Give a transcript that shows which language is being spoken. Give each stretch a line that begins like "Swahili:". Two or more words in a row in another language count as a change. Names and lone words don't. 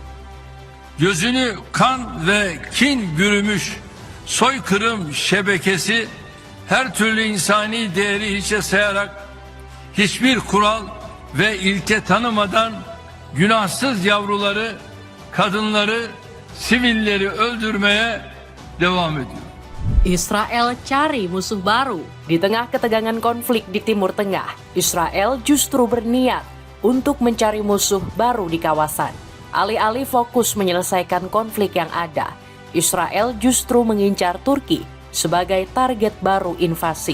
Turkish: Gözünü kan ve kin bürümüş soykırım şebekesi her türlü insani değeri hiçe sayarak hiçbir kural ve ilke tanımadan günahsız yavruları, kadınları, sivilleri öldürmeye devam ediyor.
Indonesian: Israel cari musuh baru. Di tengah ketegangan konflik di Timur Tengah, Israel justru berniat untuk mencari musuh baru di kawasan. Alih-alih fokus menyelesaikan konflik yang ada, Israel justru mengincar Turki sebagai target baru invasi.